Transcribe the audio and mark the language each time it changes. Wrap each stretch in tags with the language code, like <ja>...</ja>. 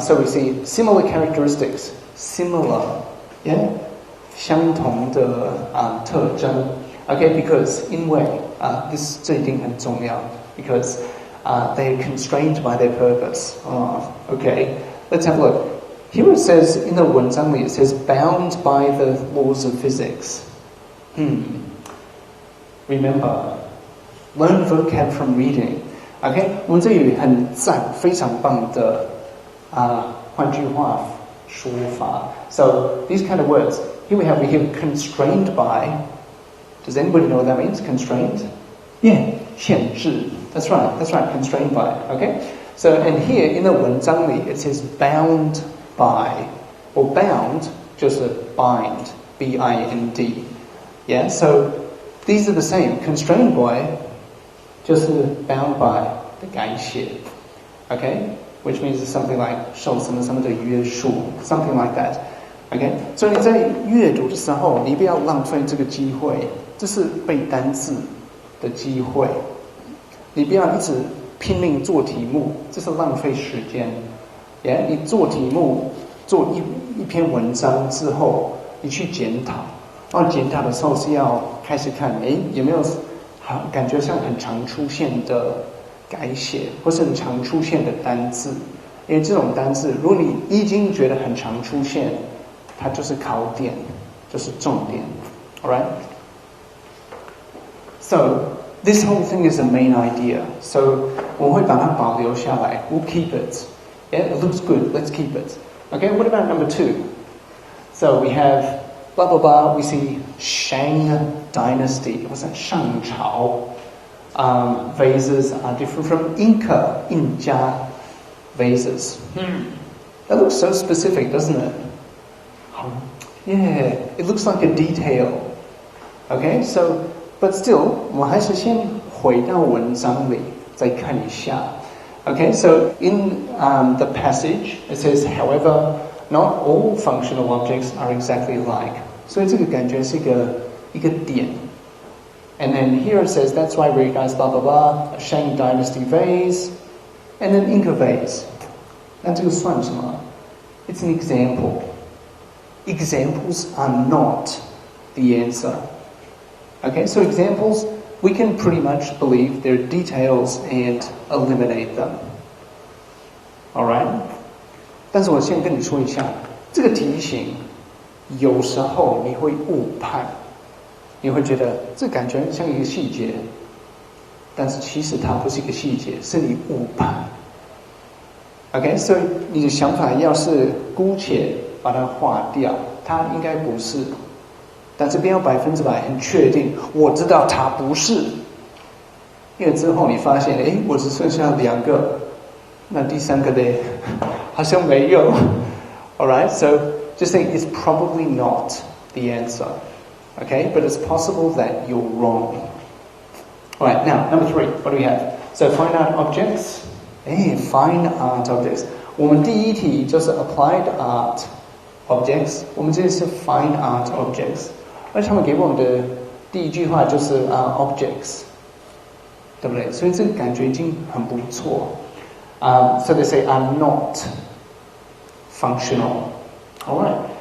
<en>So we see similar characteristics. Similar, yeah?</en> <zh>相同的特征。 Okay, because 因为这一定很重要。</zh> <en>Because they are constrained by their purpose. Okay, let's have a look. Here it says, in the 文章里, it says, bound by the laws of physics. Remember, learn vocab from reading.</en> <zh>Okay, 我们这里很赞，非常棒的换句话说法。</zh> <en>So these kind of words. Here we have constrained by. Does anybody know what that means? Constrained? Yeah, 限制.That's right, constrained by. Okay? So, and here in the 文章里, it says bound by. Or bound, just a bind. B-I-N-D. Yeah, so these are the same. Constrained by, just bound by 的改写. Okay? Which means it's something like</en> <zh>受什么的约束.</zh> <en>Something like that. Okay?</en> <zh>所以你在阅读的时候，你不要浪费这个机会。这是背单字的机会，你不要一直拼命做题目，这是浪费时间。你做题目，做一篇文章之后，你去检讨，检讨的时候是要开始看，有没有感觉像很常出现的改写，或是很常出现的单字？因为这种单字，如果你已经觉得很常出现，它就是考点，就是重点。</zh> <en>All right? So this whole thing is the main idea.</en> <zh>So 我们会把它保留下来。</zh> <en>We'll keep it. Yeah, it looks good. Let's keep it. Okay, what about number 2? So we have blah blah blah. We see Shang Dynasty. What's that? 上朝. Vases are different from Inca. 印加 vases. That looks so specific, doesn't it? Yeah, it looks like a detail. Okay, so.</en> <zh>But still, 我们还是先回到文章里再看一下。</zh> <en>Okay, so in the passage, it says, however, not all functional objects are exactly alike.</en> <zh>所以这个感觉是一个点。</zh> <en>And then here it says, that's why we recognize blah blah blah, a Shang Dynasty vase, and an Inca vase.</en> <zh>那这个算什么？</zh> <en>It's an example. Examples are not the answer. Okay, so examples, we can pretty much believe they're details and eliminate them. Alright?</en> <zh>但是我先跟你说一下，这个题型有时候你会误判，你会觉得这感觉像一个细节，但是其实它不是一个细节，是你误判。 Okay, 所以你的想法要是姑且把它划掉，它应该不是。但这边要100%很确定，我知道它不是，因为之后你发现，我只剩下2个，那第3个呢，好像没有。</zh> <en>Alright, so just think it's probably not the answer. Okay, but it's possible that you're wrong. Alright, now number 3, what do we have? So fine art objects. Fine art objects.</en> <zh>我们第一题就是 applied art objects. 我们这里是 fine art objects. 而他们给我们的第一句话就是objects, 对不对？所以这个感觉已经很不错。</zh> <en>So they say are not functional. All right.</en>